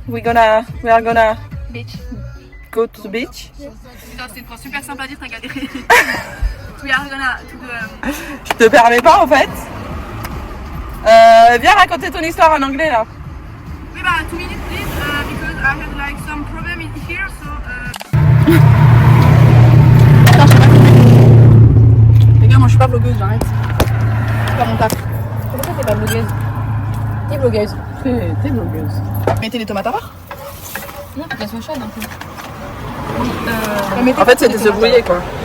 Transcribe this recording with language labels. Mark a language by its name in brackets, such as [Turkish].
[English] We are gonna go to the beach. [French] Putain, c'était une phrase super sympa à dire, t'as galéré. [English] We are gonna to the... [French] Je te permets pas en fait. Viens raconter ton histoire en anglais là. Oui, bah, [English] 2 minutes please, because I had like some problem in here, so... [French] Attends, je sais pas. Les gars, moi je suis pas blogueuse, j'arrête. C'est pas mon taf. Pourquoi t'es pas blogueuse? T'es blogueuse. T'es blogueuse. Mettez les tomates à part. Non, faut qu'elle soit chaude un peu. En fait, c'était se brouiller quoi.